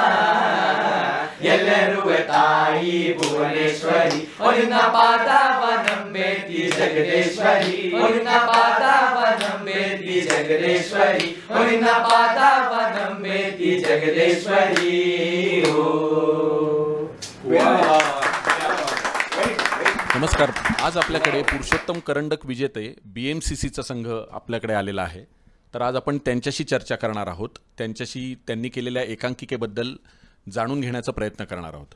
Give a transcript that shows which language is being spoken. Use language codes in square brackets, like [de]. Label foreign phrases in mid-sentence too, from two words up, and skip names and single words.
[kn] ಎಲ್ಲರೂ ತಾಯಿ ಭುವನೇಶ್ವರಿ ಒಲಿನ ಪಾದವ ನಂಬೇತಿ ಜಗದೇಶ್ವರಿ. ಒಲಿನ ಪಾದವ ನಂಬೇತಿ ಜಗದೇಶ್ವರಿ. ಒಲಿನ ಪಾದವ ನಂಬೇತಿ ಜಗದೇಶ್ವರಿ. [mr] नमस्कार. आज आपल्याकडे पुरुषोत्तम करंडक विजेते BMCCचा संघ आपल्याकडे आलेला आहे. तर आज आपण त्यांच्याशी चर्चा करणार आहोत. त्यांनी केलेल्या एकांकिकेबद्दल जाणून घेण्याचा प्रयत्न करणार आहोत.